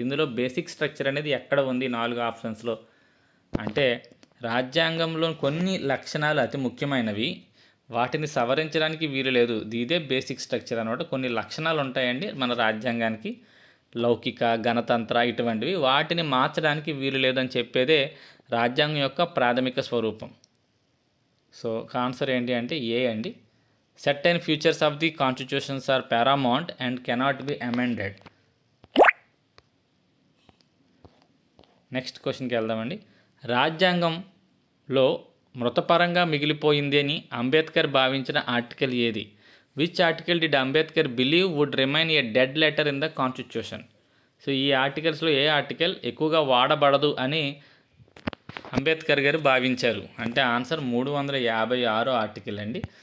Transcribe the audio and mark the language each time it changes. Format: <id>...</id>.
<te>ఇందులో basic structure అనేది ఎక్కడ ఉంది 4 ఆప్షన్స్లో అంటే రాజ్యాంగంలో కొన్ని లక్షణాలు అతి ముఖ్యమైనవి, వాటిని సవరించడానికి వీలు లేదు. ఇదే బేసిక్ స్ట్రక్చర్ అనమాట. కొన్ని లక్షణాలు ఉంటాయండి మన రాజ్యాంగానికి, లౌకిక, గణతంత్ర ఇటువంటివి, వాటిని మార్చడానికి వీలు లేదని చెప్పేదే రాజ్యాంగం యొక్క ప్రాథమిక స్వరూపం. సో ఆన్సర్ ఏంటి అంటే ఏ అండి.</te> <en>Certain features of the constitutions are paramount and cannot be amended.</en> <te>Next క్వశ్చన్కి వెళ్దామండి. రాజ్యాంగంలో మృతపరంగా మిగిలిపోయింది అని అంబేద్కర్ భావించిన ఆర్టికల్ ఏది?</te> <en>Which article did Ambedkar believe would remain a dead letter in the constitution?</en> <te>So ఈ ఆర్టికల్స్లో ఏ ఆర్టికల్ ఎక్కువగా వాడబడదు అని అంబేద్కర్ గారు భావించారు అంటే ఆన్సర్ 356 ఆర్టికల్ అండి.</te>